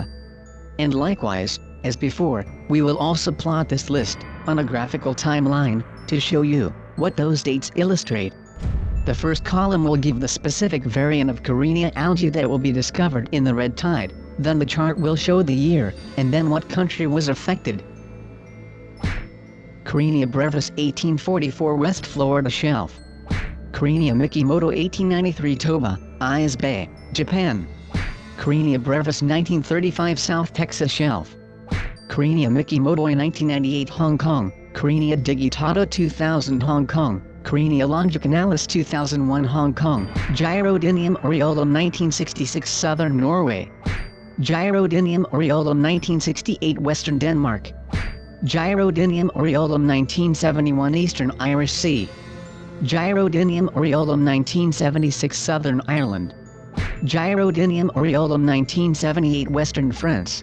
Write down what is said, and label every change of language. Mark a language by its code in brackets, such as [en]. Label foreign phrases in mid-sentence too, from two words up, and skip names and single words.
[en] And likewise, as before, we will also plot this list on a graphical timeline to show you what those dates illustrate. The first column will give the specific variant of Karenia algae that will be discovered in the red tide, then the chart will show the year, and then what country was affected. Karenia brevis 1844 West Florida Shelf. Karenia Mikimoto 1893 Toba, Ayas Bay, Japan. Karenia brevis 1935 South Texas Shelf. Karenia Mikimoto 1998 Hong Kong. Karenia digitata 2000 Hong Kong. Karenia longicaunalis 2001 Hong Kong. Gyrodinium aureolum 1966 Southern Norway. Gyrodinium aureolum 1968 Western Denmark. Gyrodinium aureolum 1971 Eastern Irish Sea. Gyrodinium aureolum 1976 Southern Ireland. Gyrodinium aureolum 1978 Western France.